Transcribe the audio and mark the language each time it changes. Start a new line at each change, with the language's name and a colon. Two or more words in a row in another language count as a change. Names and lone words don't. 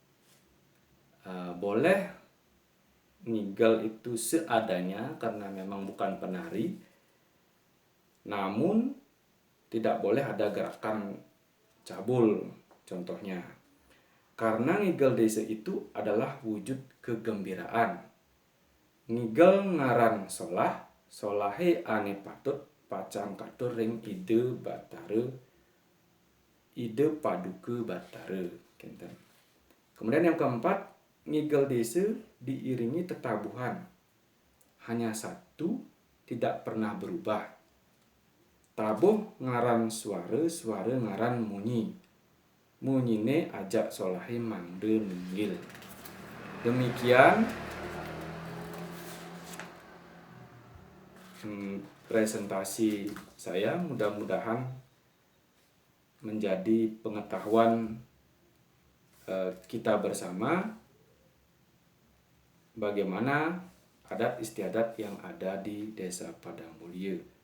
Indonesian: Boleh ngigel itu seadanya karena memang bukan penari, namun tidak boleh ada gerakan cabul contohnya, karena ngigel desa itu adalah wujud kegembiraan.
Balinese: Ngigel ngaran solah, solahe ane patut pacang katur ring ide batare, ide paduke batare.
Indonesian: Kemudian yang keempat, ngigel desa diiringi tetabuhan. Hanya satu tidak pernah berubah.
Balinese: Tabuh ngaran suara, suara ngaran munyi. Munyine ajak solahe mangde nenggil.
Indonesian: Demikian presentasi saya, mudah-mudahan menjadi pengetahuan kita bersama bagaimana adat istiadat yang ada di Desa Padang Mulia.